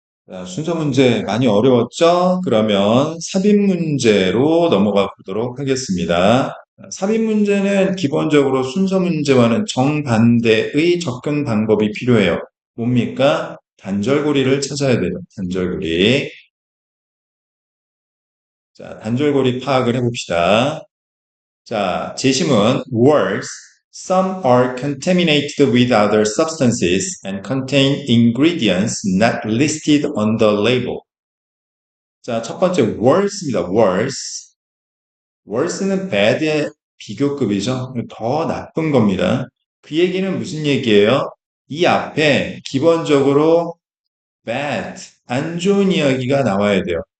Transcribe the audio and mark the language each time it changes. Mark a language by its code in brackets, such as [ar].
[ko] 자, 순서 문제 많이 어려웠죠? 그러면 삽입 문제로 넘어가 보도록 하겠습니다. 삽입 문제는 기본적으로 순서 문제와는 정반대의 접근 방법이 필요해요. 뭡니까? 단절고리를 찾아야 돼요. 단절고리. 자, 단절고리 파악을 해봅시다. 자, 제시문 [en] words some are contaminated with other substances and contain ingredients not listed on the label. [ko] 자, 첫 번째 worse입니다. worse. worse는 bad의 비교급이죠. 더 나쁜 겁니다. 그 얘기는 무슨 얘기예요? 이 앞에 기본적으로 bad, 안 좋은 이야기가 나와야 돼요.